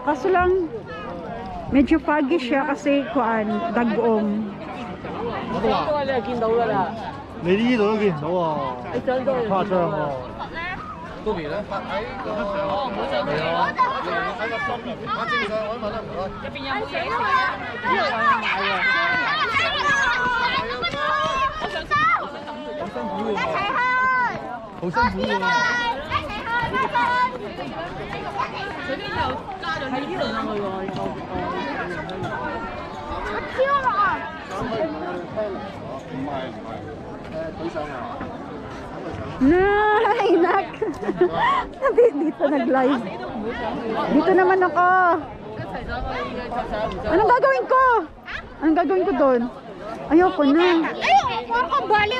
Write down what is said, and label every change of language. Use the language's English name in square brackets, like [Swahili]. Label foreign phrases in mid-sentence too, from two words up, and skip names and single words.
[Filipino] Kaso lang medyo foggy siya kasi kuan dagom. [Cantonese] 你呢度都見唔到啊！誇張喎！都未咧？哦，唔好上嚟咯！喺個心入邊，我正常我問啦，唔該。入邊有冇嘢食啊？呢度有買喎。我想食，好辛苦喎！一齊去，好辛苦喎！一齊去，拜拜。佢呢度加咗呢輪上去喎，我超落啊！唔係。 [Filipino] Nay, nak. Dito nag-live. Dito naman ako. Anong gagawin ko? Anong gagawin ko doon? Ayoko na. Ayun, parang kang baliw.